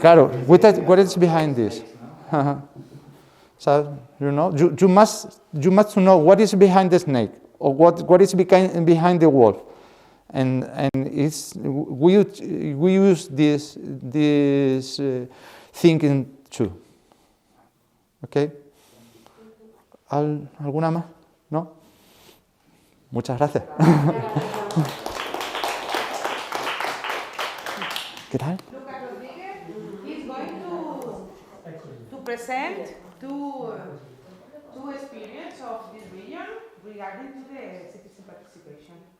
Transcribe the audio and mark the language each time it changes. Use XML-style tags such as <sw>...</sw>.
<es>Claro,</es> <en>what is behind this? So you know, you must know what is behind the snake, or what is behind the wolf. And we use this thinking too. Okay.</en> <es>¿Alguna más? ¿No? Muchas gracias. ¿Qué tal?</es> <en>Lucas Rodriguez is going to present two experience of this region regarding to the citizen participation.</en>